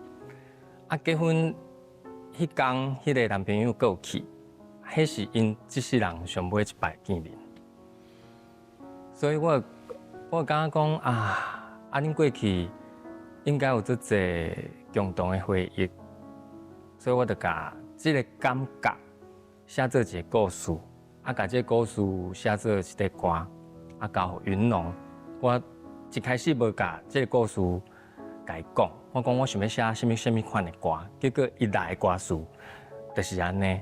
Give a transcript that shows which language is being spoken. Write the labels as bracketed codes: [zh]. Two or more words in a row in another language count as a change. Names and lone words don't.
[nan] 结婚。迄天，迄个男朋友过去，迄是因这世人上尾一摆见面。所以我感觉讲恁过去应该有足侪共同的回忆，所以我就甲这个感觉写做一个故事，甲这个故事写做一个歌，交予云龙。我一开始无甲这个故事甲伊讲，我讲我想要写什么款的歌，结果一来的歌词就是安尼。